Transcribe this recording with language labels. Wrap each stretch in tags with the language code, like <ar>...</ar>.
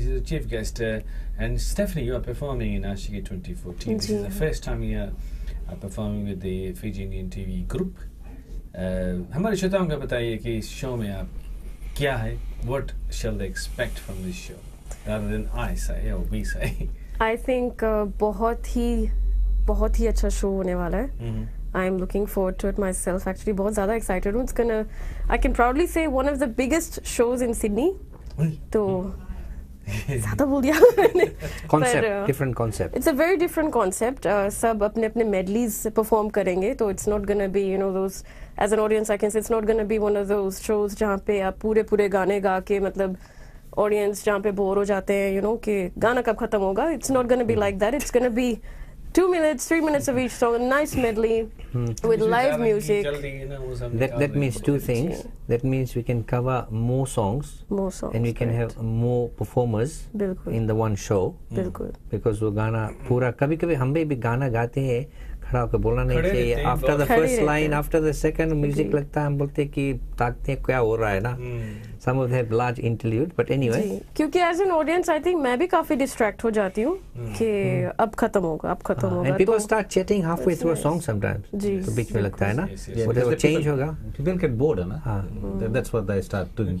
<en>She's a chief guest and Stephanie, you are performing in Ashiki 2014. This is the first time you are performing with the Fiji Indian TV group.</en> <hi>हमारे श्रोताओं को बताइए कि इस show में आप क्या है,</hi> <en>what shall they expect from this show rather than I say or we say. I think</en> <hi>बहुत ही अच्छा शो होने वाला है.</hi> <en>I am looking forward to it myself. Actually,</en> <hi>बहुत ज़्यादा excited हूँ.</hi> <en>It's gonna, I can proudly say, one of the biggest shows in Sydney.</en> <hi>तो ज़्यादा बोल दिया मैंने.</hi> <en>Concept, different concept. It's a very different concept.</en> <hi>सब अपने medleys perform करेंगे.</hi> <en>तो it's not gonna be, you know, those. As an audience, I can say it's not gonna be one of those shows</en> <hi>जहाँ पे आप पूरे गाने गा के मतलब audience जहाँ पे बोर हो जाते हैं,</hi> <en>you know,</en> <hi>कि गाना कब खत्म होगा.</hi> <en>It's not gonna be like that. It's gonna be 2 minutes, 3 minutes of each song, a nice medley with live music. That means two things. That means we can cover more songs, and we can have more performers in the one show.</en> <hi>Because वो गाना पूरा कभी-कभी हम भी गाना गाते हैं खड़ा होकर बोलना नहीं चाहिए.</hi> <en>After the first line, after the second music</en> <hi>लगता है हम बोलते हैं कि ताकते हैं क्या हो रहा है ना.</hi> <en>Some of them have large interlude, but anyway.</en> <hi>क्योंकि</hi> <en>as an audience, I think</en> <hi>मैं भी काफी distract हो जाती हूँ कि अब खत्म होगा.</hi> <en>And people start chatting halfway through a song sometimes.</en> <hi>तो बीच में लगता है ना. Whatever change होगा.</hi> <en>People get bored, है ना. That's what they start doing.</en>